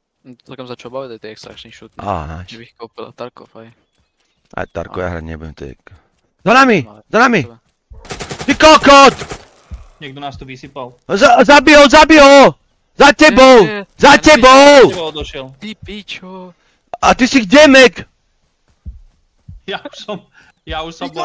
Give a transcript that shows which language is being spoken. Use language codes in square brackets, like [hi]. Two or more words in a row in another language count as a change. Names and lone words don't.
[cs] Celkem začal bavit aj ty [en] extraction shooty. [cs] Nice. Že bych koupil Tarkov aj. [sk] Aj Tarko, ja hrať nebudem, to je... Za nami! Za nami! Tebe. Ty kokot! Niekto nás tu vysypal. Zabij ho! Za tebou! Za tebou! Tebou došiel. Ty pičo. A ty si kde, Mek? Ja už som bol...